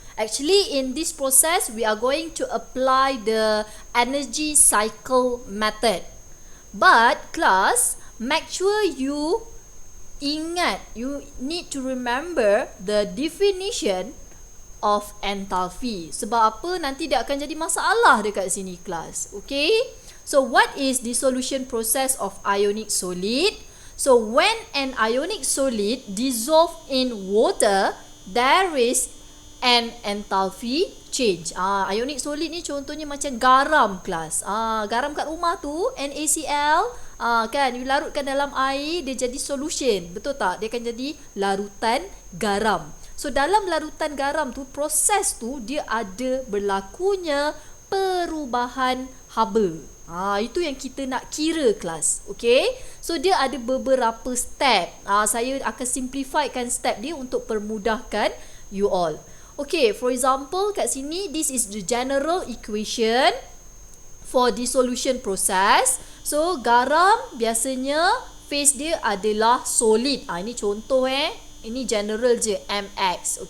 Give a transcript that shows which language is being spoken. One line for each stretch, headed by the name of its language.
English: Actually, in this process, we are going to apply the energy cycle method. But class, make sure you
Malay: ingat,
English: you need to remember the definition of enthalpy.
Malay: Sebab apa? Nanti dia akan jadi masalah dekat sini kelas. Okay?
English: So what is dissolution process of ionic solid? So when an ionic solid dissolve in water, there is an enthalpy change.
Malay: Ionic solid ni contohnya macam garam kelas. Garam kat rumah tu NaCl, kan you larutkan dalam air, dia jadi solution. Betul tak? Dia akan jadi larutan garam. So dalam larutan garam tu, proses tu dia ada berlakunya perubahan haba. Itu yang kita nak kira kelas. Okay? So dia ada beberapa step. Saya akan simplifykan step dia untuk permudahkan you all.
English: Okay, for example
Malay: kat sini,
English: this is the general equation for dissolution process.
Malay: So garam biasanya phase dia adalah solid. Ini contoh ini general je, MX.